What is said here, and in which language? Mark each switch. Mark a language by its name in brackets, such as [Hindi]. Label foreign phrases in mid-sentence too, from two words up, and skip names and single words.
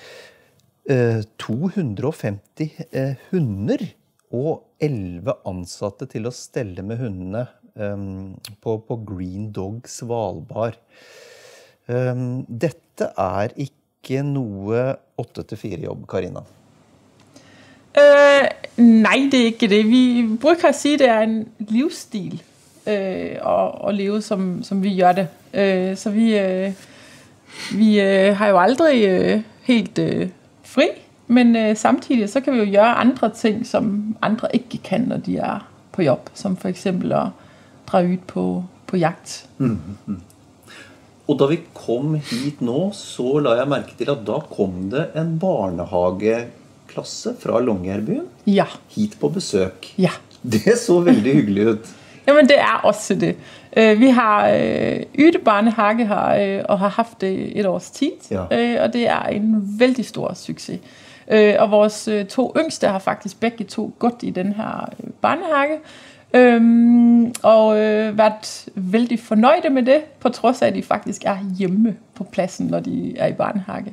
[Norwegian] 250 hunder og 11 ansatte til å stelle med hundene på Green Dog Svalbard. Dette ikke noe 8-4 jobb, Carina? [Danish] Nej, det ikke det. Vi bruger at sige, det en livsstil at leve, som vi gør det. Så vi har jo aldrig helt fri, men samtidig så kan vi jo gøre andre ting, som andre ikke kan, når de på jobb, som for eksempel at drage ud på jagt. Mm-hmm. [Norwegian] Og da vi kom hit nå, så la jeg mærke til, at da kom det en barnehageklasse fra Longyearbyen hit på besøk. [Danish] Ja. [Norwegian] Det så veldig hyggelig ut. [Danish] Jamen, det også det. Vi har Yde barnehage her, og har haft det et års tid, og det en vældig stor succes. Og vores 2 yngste har faktisk begge 2 gået i den her barnehage, og været vældig fornøjde med det, på trods af, at de faktisk hjemme på pladsen, når de i barnehage.